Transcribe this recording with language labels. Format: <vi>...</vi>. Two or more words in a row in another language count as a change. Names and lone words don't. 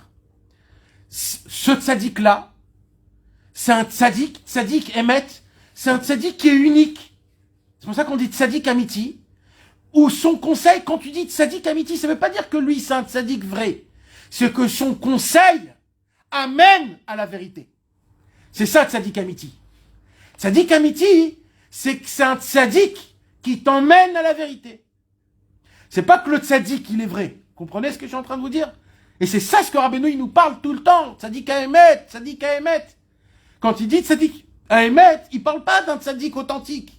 <fr>Ce tzaddik-là, c'est un</fr> <he>צדיק אמת,</he> <fr>c'est un tzaddik qui est unique. C'est pour ça qu'on dit</fr> <he>צדיק אמיתי,</he> <fr>où son conseil, quand tu dis</fr> <he>צדיק אמיתי,</he> <fr>ça ne veut pas dire que lui, c'est un tzaddik vrai. C'est que son conseil amène à la vérité. C'est ça,</fr> <he>צדיק אמיתי. צדיק אמיתי,</he> <fr>c'est un tzaddik qui t'emmène à la vérité. C'est pas que le tzaddik, il est vrai. Comprenez ce que je suis en train de vous dire? Et c'est ça ce que Rabbeinu, il nous parle tout le temps.</fr> <he>צדיק האמת, צדיק האמת.</he> <fr>Quand il dit</fr> <he>צדיק האמת,</he> <fr>il parle pas d'un tzaddik authentique.</fr>